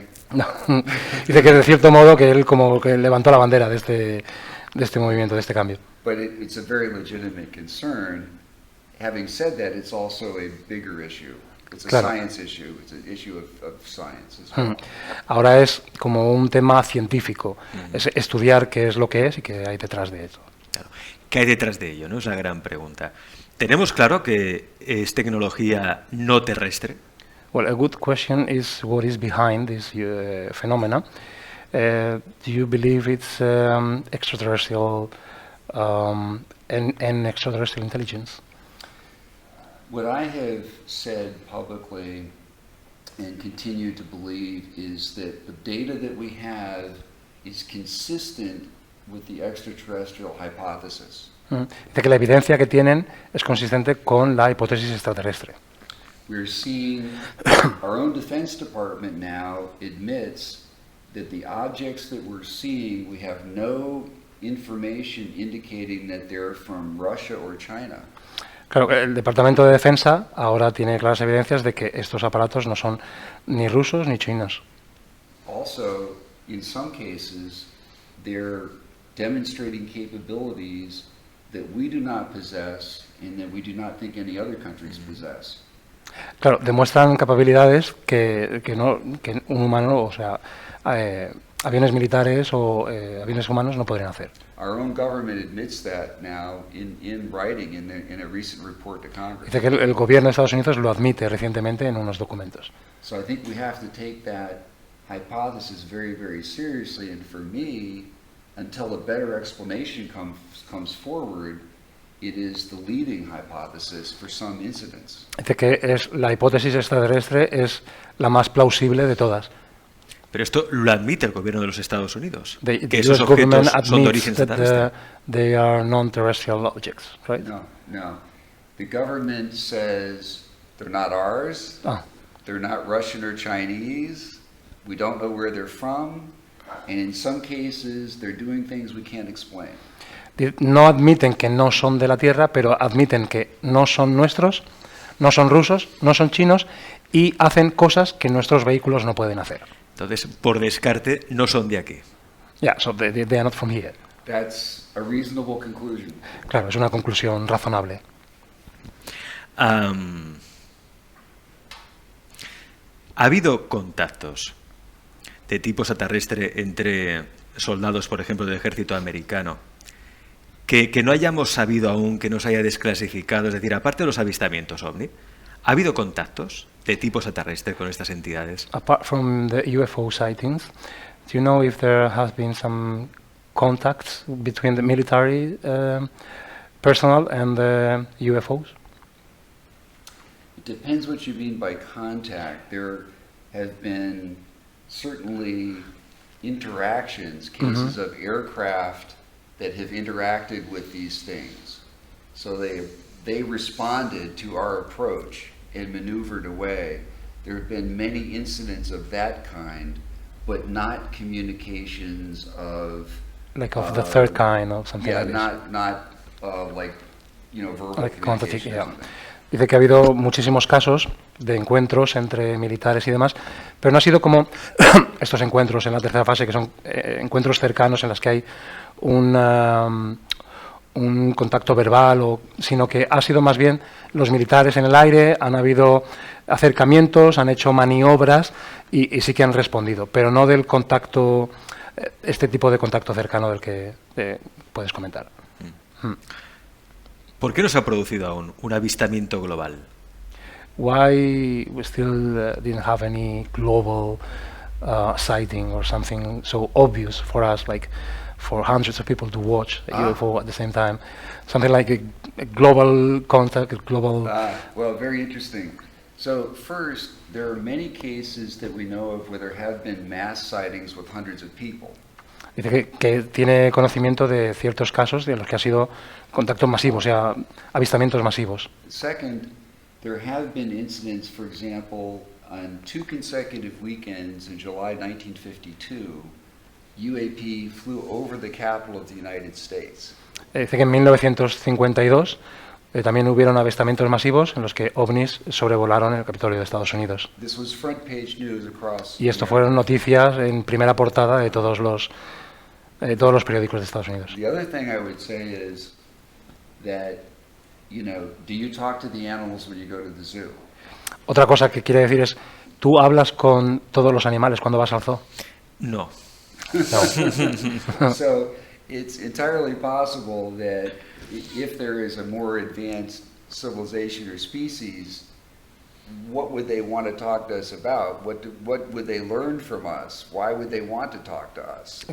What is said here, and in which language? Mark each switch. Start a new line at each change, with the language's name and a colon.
Spanish: No, dice que de cierto modo que él como que levantó la bandera de este movimiento, de este cambio.
English: But it's a very legitimate concern. Having said that, it's also a bigger issue. It's a
Spanish: Claro.
English: science issue. It's an issue of science as well.
Spanish: Ahora es como un tema científico, es estudiar qué es lo que es y qué hay detrás de eso. Claro. ¿Qué hay detrás de ello? ¿No? Es la gran pregunta. ¿Tenemos claro que es tecnología no terrestre?
English: Well, a good question is what is behind this phenomena. Do you believe it's extraterrestrial and extraterrestrial intelligence? What I have said publicly and continue to believe is that the data that we have is consistent with the extraterrestrial hypothesis.
Spanish: De que la evidencia que tienen es consistente con la hipótesis extraterrestre.
English: We're seeing our own Defense Department now admits that the objects that we're seeing, we have no information indicating that they're from Russia or China.
Spanish: Claro, el Departamento de Defensa ahora tiene claras evidencias de que estos aparatos no son ni rusos ni chinos.
English: Also, in some cases, they're demonstrating capabilities that we do not possess and that we do not think any other countries possess.
Spanish: Claro, demuestran capacidades que un humano, o sea, aviones militares o aviones humanos no podrían hacer.
English: Our own government admits that now in writing in a recent report to Congress.
Spanish: Dice que el gobierno de Estados Unidos lo admite recientemente en unos documentos.
English: So I think we have to take that hypothesis very, very seriously, and for me, until a better explanation comes forward, it is the leading hypothesis for some incidents.
Spanish: Dice que la hipótesis extraterrestre es la más plausible de todas. Pero esto lo admite el gobierno de los Estados Unidos,
English: The
Spanish: que esos
English: US government
Spanish: objetos son de origen
English: admits that
Spanish: extraterrestre.
English: they are non-terrestrial objects, right? No. The government says they're not ours, they're not Russian or Chinese, we don't know where they're from, and in some cases they're doing things we can't explain.
Spanish: No admiten que no son de la Tierra, pero admiten que no son nuestros, no son rusos, no son chinos y hacen cosas que nuestros vehículos no pueden hacer. Entonces, por descarte, no son de aquí.
English: Yeah, so they are not from here. That's a reasonable conclusion.
Spanish: Claro, es una conclusión razonable. Ha habido contactos de tipo extraterrestre entre soldados, por ejemplo, del ejército americano, que no hayamos sabido aún, que nos haya desclasificado, es decir, aparte de los avistamientos OVNI, ¿ha habido contactos de tipo extraterrestre con estas entidades?
English: Apart from the UFO sightings, do you know if there has been some contacts between the military personnel and the UFOs? It depends what you mean by contact. There have been certainly interactions, cases of aircraft that have interacted with these things. So they responded to our approach and maneuvered away. There have been many incidents of that kind, but not communications of... Like of the third kind or something yeah, like this? not like, verbal Like communication. yeah.
Spanish: Dice que ha habido muchísimos casos de encuentros entre militares y demás, pero no ha sido como estos encuentros en la tercera fase, que son encuentros cercanos en los que hay un contacto verbal, sino que ha sido más bien los militares en el aire, han habido acercamientos, han hecho maniobras y sí que han respondido, pero no del contacto, este tipo de contacto cercano del que puedes comentar. ¿Por qué no se ha producido aún un avistamiento global?
English: Why we still didn't have any global sighting or something so obvious for us, like for hundreds of people to watch a UFO at the same time, something like a global contact, a global... Well, very interesting. So first, there are many cases that we know of where there have been mass sightings with hundreds of people.
Spanish: Dice que tiene conocimiento de ciertos casos de los que ha sido contactos masivos, o sea, avistamientos masivos.
English: Second, there have been incidents, for example, on 2 consecutive weekends in July 1952, UAP flew over the capital of the United States.
Spanish: Dice que en 1952 también hubieron avistamientos masivos en los que ovnis sobrevolaron el Capitolio de Estados Unidos.
English: This was front page news across
Spanish: Y esto fueron noticias en primera portada de todos los periódicos de Estados Unidos.
English: The other thing I would say is that, do you talk to the animals when you go to the zoo?
Spanish: Otra cosa que quiere decir es, ¿tú hablas con todos los animales cuando vas al zoo? No. No.
English: So it's entirely possible that if there is a more advanced civilization or species, what would they want to talk to us about? What would they learn from us? Why would they want to talk to us?